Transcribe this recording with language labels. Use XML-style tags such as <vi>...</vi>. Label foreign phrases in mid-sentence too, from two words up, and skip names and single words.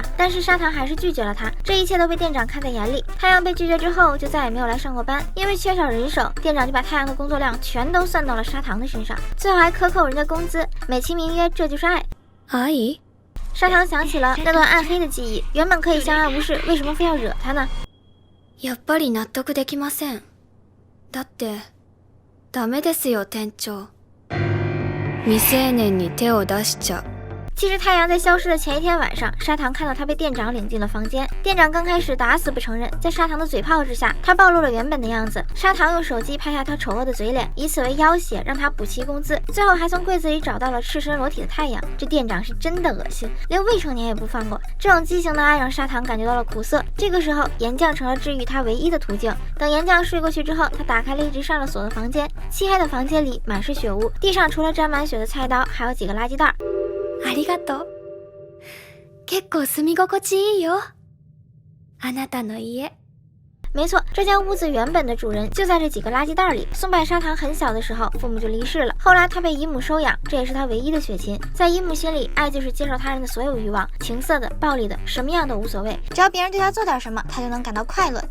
<zh>但是砂糖还是拒绝了他，这一切都被店长看在眼里。太阳被拒绝之后，就再也没有来上过班，因为缺少人手，店长就把太阳的工作量全都算到了砂糖的身上，最后还克扣人家工资，美其名曰这就是爱。阿姨，砂糖想起了那段暗黑的记忆，原本可以相安无事，为什么非要惹他呢？</zh> <ja>やっぱり納得できません。だってダメですよ店長。未成年に手を出しちゃう。</ja> <zh>其实太阳在消失的前一天晚上，砂糖看到他被店长领进了房间。店长刚开始打死不承认，在砂糖的嘴炮之下，他暴露了原本的样子。砂糖用手机拍下他丑恶的嘴脸，以此为要挟，让他补齐工资。最后还从柜子里找到了赤身裸体的太阳。这店长是真的恶心，连未成年也不放过。这种畸形的爱让砂糖感觉到了苦涩。这个时候，岩酱成了治愈他唯一的途径。等岩酱睡过去之后，他打开了一直上了锁的房间。漆黑的房间里满是血污，地上除了沾满血的菜刀，还有几个垃圾袋。</zh> <ja>ありがとう。結構住み心地いいよ。あなたの家。</ja> <zh>没错，这间屋子原本的主人就在这几个垃圾袋里。松柏砂糖很小的时候，父母就离世了，后来他被姨母收养，这也是他唯一的血亲。在姨母心里，爱就是接受他人的所有欲望，情色的、暴力的，什么样都无所谓，只要别人对他做点什么，他就能感到快乐。</zh>